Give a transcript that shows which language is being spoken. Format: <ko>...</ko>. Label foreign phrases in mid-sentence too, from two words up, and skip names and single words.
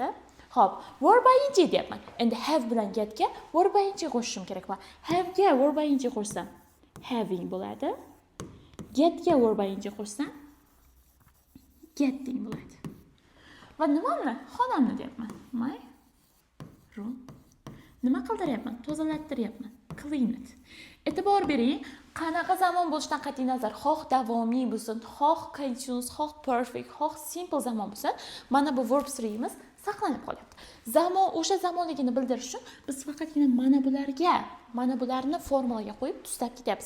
<uz>Xo'p,</uz> <en>verb ing</en> <uz>deyapman. Endi have bilan getga</uz> <en>verb ing</en> <uz>qo'shishim kerak va have ga</uz> <en>verb ing</en> <uz>qo'shsam having bo'ladi. Getga</uz> <en>verb ing</en> <uz>qo'shsam getting bo'ladi. Va nimani? Xonamni deyapman.</uz> <en>My room.</en> <uz>Nima qildiryapman? Tozalattiryapman.</uz> <en>Clean it.</en> <uz>E'tibor bering, qanaqa zamon bo'lishidan qat'iy nazar, xoh davomiy bo'lsin, xoh continuous, xoh perfect, xoh simple zamon bo'lsin, mana bu verb 3imiz saqlanib qolyapti. Zamon o'sha zamonligini bildirish uchun biz faqatgina mana bularni formulaga qo'yib tuslab ketyapmiz.</uz>